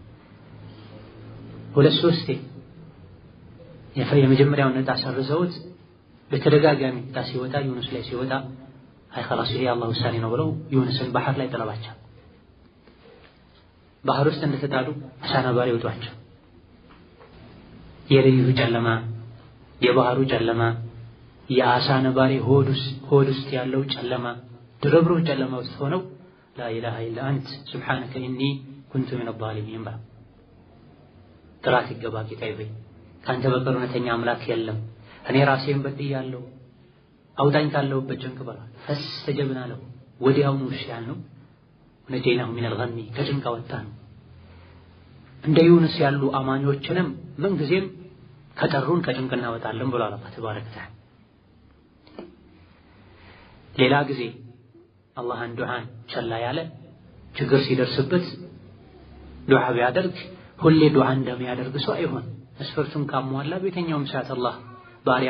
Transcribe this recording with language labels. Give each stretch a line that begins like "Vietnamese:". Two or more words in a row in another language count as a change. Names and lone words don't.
Amharic: ሁለት ሶስቴ የመጀመሪያውን እጣ ሰርዘውት በተደጋጋሚ እጣ ሲወጣ ዩኑስ ላይ ሲወጣ አይ خلاص ይሄ አላህ ውሳኔ ነው ብለው ዩኑስን ባህር ላይ ጥለዋቸው ባህር ውስጥ እንደተጣሉ አሳ ነባሪ ወጧቸው የሌሊቱ ጨለማ የባህሩ ጨለማ የአሳ ነባሪ ሆድ ውስጥ ያለው ጨለማ ድርብርብ ጨለማ ውስጥ ሆነው
Arabic: لا اله الا انت سبحانك اني كنت من الظالمين
Amharic: ጥራት ይገባ ጌታዬ ሆይ ካንተ በቀር እውነተኛ አምላክ የለም እኔ ራሴን በድያለሁ አውጣኝ ካለሁበት ጭንቅ በላል
Arabic: فاستجبنا له
Amharic: ወዲያውኑ እሺ ያልነው
Arabic: ونجيناه من الغم
Amharic: ከጭንቅ አወጣን እንደ ዩኑስ ያሉ አማኞችንም ምን ጊዜም ከጠሩን ከጭንቅ እናወጣለን ብሏል አላህ
Arabic: تبارك وتعالى
Amharic: ሌላ ጊዜ አላህን ዱዓን ቸላ ያለ ችግር ሲደርስበት ዱዓ ቢያደርግ ሁሌ ዱዓ እንደሚያደርግ ሰው አይሆን መስፈርቱን ካሟላ በየትኛውም ሰዓት አላህ ባሪያው